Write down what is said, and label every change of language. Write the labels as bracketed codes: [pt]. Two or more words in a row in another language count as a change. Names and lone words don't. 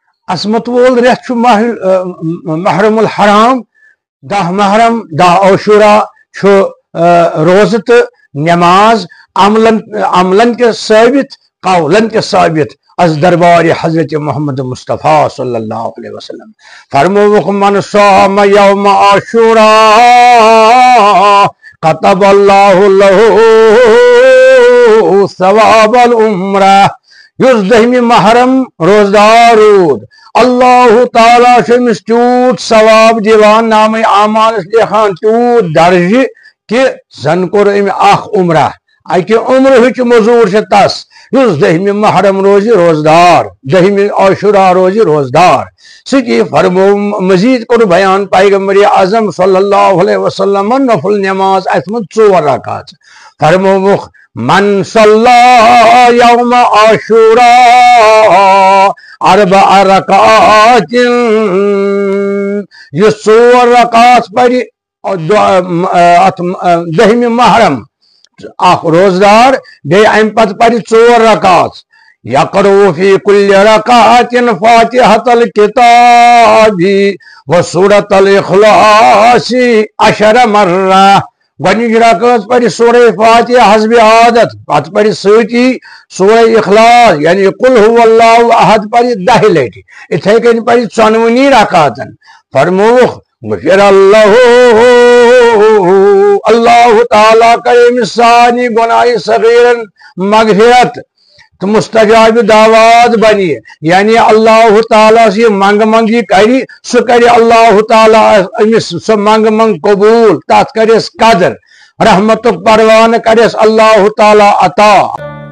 [ks] عصمت وول رٮ۪تھ چھُ محرم الحرام 10 محرم 10 عاشورہ چھُ روزٕ تہٕ نماز عملن کے ثابت قولن کے ثابت از دربار حضرت محمد مصطفیٰ [ar] صلی اللہ علیہ وسلم [ks] فرموک [ar] من صام یوم عاشوراء كتب اللہ له ثواب العمرہ [ks] یس 10 محرم روزدار رود اللہ تعالیٰ چھمس تیوت ثواب دیوان نام اعمال لیکھان تیوت درجہ کہ زن کور ام اخ عمرہ اکہ عمرہ مزور تس یس 10 محرم روزی روزدار 10 عاشورہ روزی روزدار سکی فرمو مزید کور بیان پیغمبر اعظم [ar] صلی اللہ علیہ وسلم [ks] نفل نماز اتمت 4 رکعت فرمو [ar] من صلی یوم عاشوراء 4 رکعات [ks] یہ 4 رکعت پڑی 10 محرم اخ روزدار بے ام پت پڑی 4 رکعت [ar] یقرؤ فی کل رکعت فاتحۃ الکتاب وسورۃ الاخلاص [ks] 10 مرہ گۄڈنِچ رکعت پڑی سورہ فاتحہ حسب عادت پت پڑی سۭتی سورہ اخلاص یعنی [ar] قل هو اللہ احد [ks] پڑی 10 لٹہِ اتھے کن پڑی 94 رکعتن فرموخ غفر اللہ تعالیٰ کرے سانی گناہ صغیرن مغفرت تو مستجاب دعوات بنی یعنی اللہ تعالیٰ سے منگ منگی کری سو کری اللہ تعالیٰ امس سو منگ منگ قبول تات کرس قدر رحمت پروان کرس اللہ تعالیٰ عطا